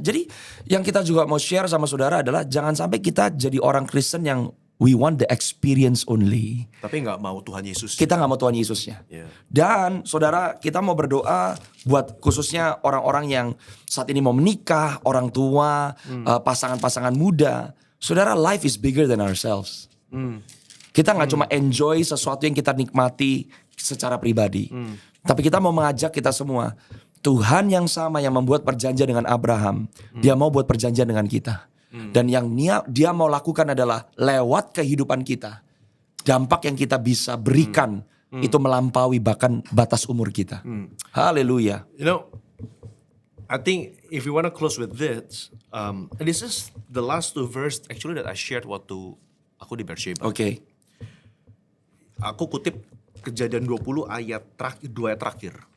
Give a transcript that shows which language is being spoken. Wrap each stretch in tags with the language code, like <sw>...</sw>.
<id>Jadi yang kita juga mau share sama saudara adalah jangan sampai kita jadi orang Kristen yang</id> <en>we want the experience only.</en> <id>Tapi nggak mau Tuhan Yesus. Kita nggak mau Tuhan Yesusnya. Dan saudara, kita mau berdoa buat khususnya orang-orang yang saat ini mau menikah, orang tua, pasangan-pasangan muda.</id> <en>Saudara, life is bigger than ourselves.</en> <id>Kita nggak cuma enjoy sesuatu yang kita nikmati secara pribadi. Tapi kita mau mengajak kita semua. Tuhan yang sama yang membuat perjanjian dengan Abraham, dia mau buat perjanjian dengan kita. Dan yang dia mau lakukan adalah lewat kehidupan kita. Dampak yang kita bisa berikan itu melampaui bahkan batas umur kita. Haleluya.</id> <en>You know, I think if you want to close with this is the last 2 verse actually that I shared</en> <id>waktu aku di Beersheba. Oke. Aku kutip Kejadian 20 ayat 2 ayat terakhir.</id>